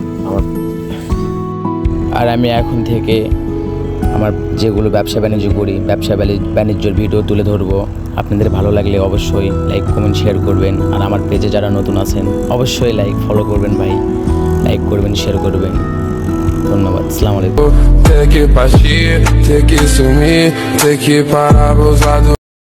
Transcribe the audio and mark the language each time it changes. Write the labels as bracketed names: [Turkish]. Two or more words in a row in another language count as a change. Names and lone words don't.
[Bangla] আমি এখন থেকে আমার যেগুলো ব্যবসা বাণিজ্য করি, ব্যবসা বাণিজ্যর ভিডিও তুলে ধরবো। আপনাদের ভালো লাগলে অবশ্যই লাইক কমেন্ট শেয়ার করবেন। আর আমার পেজে যারা নতুন আছেন অবশ্যই ফলো করবেন ভাই, লাইক করবেন, শেয়ার করবেন। ধন্যবাদ, [Arabic] السلام عليكم. [Portuguese] Ter que partir, ter que sumir, ter que parar pousado.